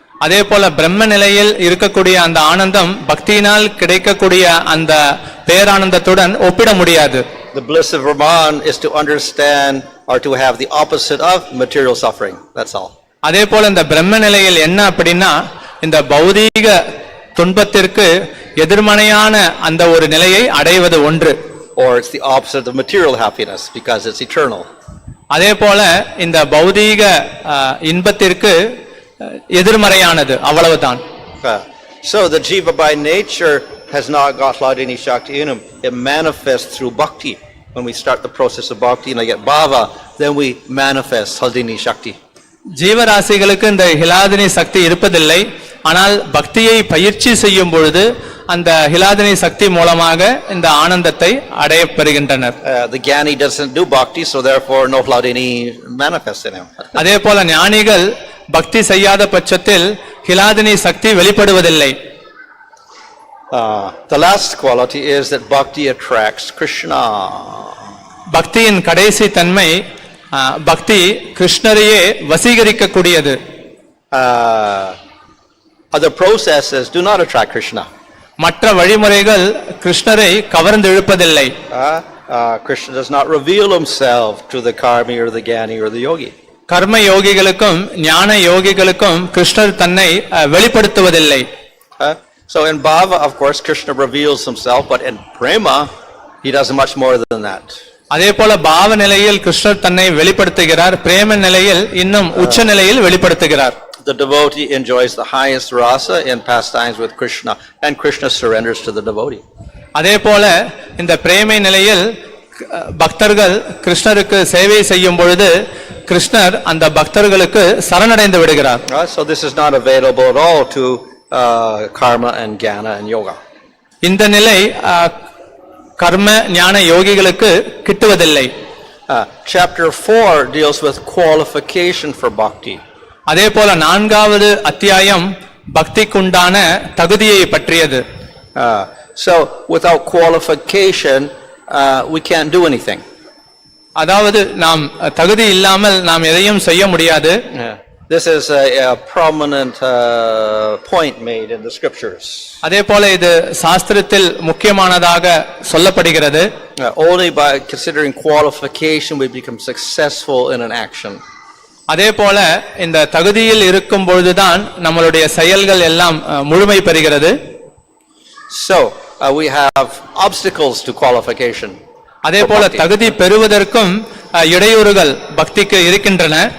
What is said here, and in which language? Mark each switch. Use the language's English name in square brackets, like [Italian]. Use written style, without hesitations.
[Tamil] அதே போல பிரம்ம நிலையில் இருக்கக்கூடிய அந்த ஆனந்தம் பக்தியினால் கிடைக்கக்கூடிய அந்த பேரானந்தத்துடன் ஒப்பிட முடியாது. [English] The bliss of Brahman is to understand or to have the opposite of material suffering. That's all. [Tamil] அதே போல இந்த பிரம்ம நிலையில் என்ன அப்படின்னா, இந்த பௌதீக துன்பத்திற்கு எதிர்மறையான அந்த ஒரு நிலையை அடைவது ஒன்று. [English] Or it's the opposite of material happiness because it's eternal. [Tamil] அதே போல இந்த பௌதீக இன்பத்திற்கு எதிர்மறையானது, அவ்வளவுதான். [English] So the jiva by nature has not got hladini shakti in him. It manifests through bhakti. When we start the process of bhakti and I get bhava, then we manifest hladini shakti. [Tamil] ஜீவராசிகளுக்கு இந்த ஹிலாதினி சக்தி இருப்பதில்லை. ஆனால் பக்தியை பயிற்சி செய்யும் பொழுது அந்த ஹிலாதினி சக்தி மூலமாக இந்த ஆனந்தத்தை அடையப்பெறுகின்றனர். [English] The jnani doesn't do bhakti, so therefore no hladini manifests in him. [Tamil] அதே போல ஞானிகள் பக்தி செய்யாத பட்சத்தில் ஹிலாதினி சக்தி வெளிப்படுவதில்லை. [English] The last quality is that bhakti attracts Krishna. [Tamil] பக்தியின் கடைசி தன்மை, பக்தி கிருஷ்ணரையே வசீகரிக்கக்கூடியது. [English] Other processes do not attract Krishna. [Tamil] மற்ற வழிமுறைகள் கிருஷ்ணரை கவர்ந்து இழுப்பதில்லை. [English] Krishna does not reveal himself to the karmi or the jnani or the yogi. [Tamil] கர்ம யோகிகளுக்கும் ஞான யோகிகளுக்கும் கிருஷ்ணர் தன்னை வெளிப்படுத்துவதில்லை. [English] So in bhava, of course, Krishna reveals himself, but in prema, he does much more than that. [Tamil] அதே போல பாவ நிலையில் கிருஷ்ணர் தன்னை வெளிப்படுத்துகிறார், பிரேம நிலையில் இன்னும் உச்ச நிலையில் வெளிப்படுத்துகிறார். [English] The devotee enjoys the highest rasa in pastimes with Krishna, and Krishna surrenders to the devotee. [Tamil] அதே போல இந்த பிரேமை நிலையில் பக்தர்கள் கிருஷ்ணருக்கு சேவை செய்யும் பொழுது கிருஷ்ணர் அந்த பக்தர்களுக்கு சரணடைந்து விடுகிறார். [English] So this is not available at all to karma and jnana and yoga. [Tamil] இந்த நிலை கர்ம ஞான யோகிகளுக்கு கிட்டுவதில்லை. [English] Chapter 4 deals with qualification for bhakti. [Tamil] அதே போல 4வது அத்தியாயம் பக்திக்குண்டான தகுதியை பற்றியது. [English] So without qualification we can't do anything. [Tamil] அதாவது நாம் தகுதி இல்லாமல் நாம் எதையும் செய்ய முடியாது. [English] This is a prominent point made in the scriptures. [Tamil] அதே போல இது சாஸ்திரத்தில் முக்கியமானதாக சொல்லப்படுகிறது. [English] Only by considering qualification we become successful in an action. [Tamil] அதே போல இந்த தகுதியில் இருக்கும் பொழுதுதான் நம்மளுடைய செயல்கள் எல்லாம் முழுமை பெறுகிறது. [English] So we have obstacles to qualification. [Tamil] அதே போல தகுதி பெறுவதற்கும் இடையூறுகள் பக்திக்கு இருக்கின்றன.